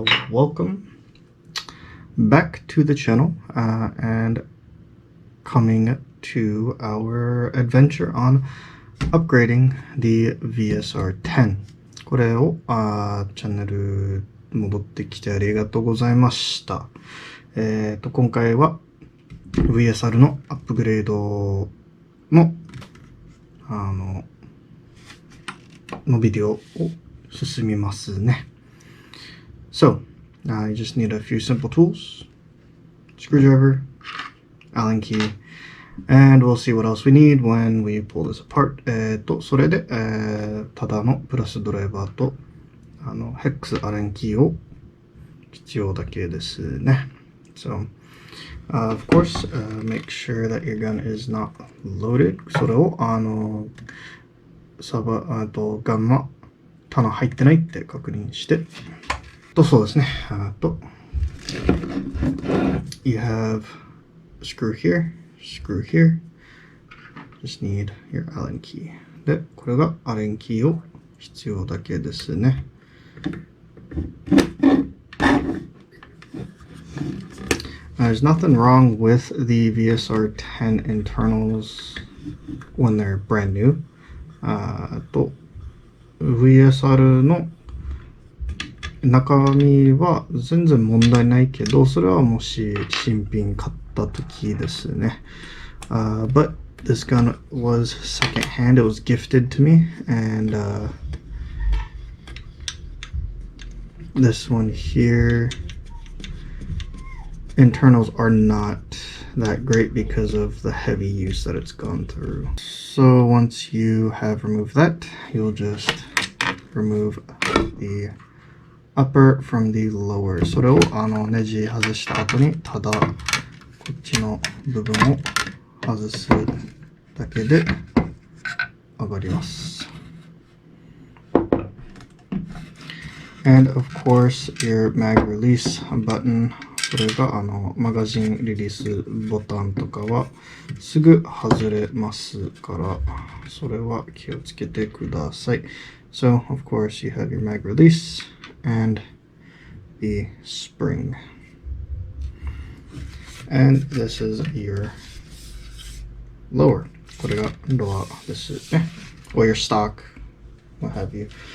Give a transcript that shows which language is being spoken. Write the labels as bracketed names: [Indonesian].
[English] Welcome back to the channel and coming to our adventure on upgrading the VSR-10。 [Japanese] これをチャンネル戻ってきてありがとうございました。今回は VSR のアップグレードのビデオを進みますね。 [English] So, you just need a few simple tools, screwdriver, Allen key, and we'll see what else we need when we pull this apart. [Japanese] それで、ただのプラスドライバーとヘックスアレンキーを必要だけですね。 [English] So, of course, make sure that your gun is not loaded. [Japanese] それをガンマ弾入ってないって確認してそうですね。 [English] You have a screw here, screw here. Just need your Allen key. [Japanese] で、これがアレンキーを必要だけですね。 [English] There's nothing wrong with the VSR-10 internals when they're brand new. [Japanese] VSR の中身は全然問題ないけど、それはもし新品買った時ですね。 [English] But this gun was second hand. It was gifted to me, and this one here, internals are not that great because of the heavy use that it's gone through. So once you have removed that, you'll just remove the upper from the lower. [Japanese] それをネジ外した後にただこっちの部分を外すだけで上がります。 [English] And of course, your mag release button. [Japanese] それがマガジンリリースボタンとかはすぐ外れますから、それは気をつけてください。 [English] So, of course, you have your mag release and the spring. And this is your lower. [Japanese] これがロアですね。 [English] or your stock, what have you.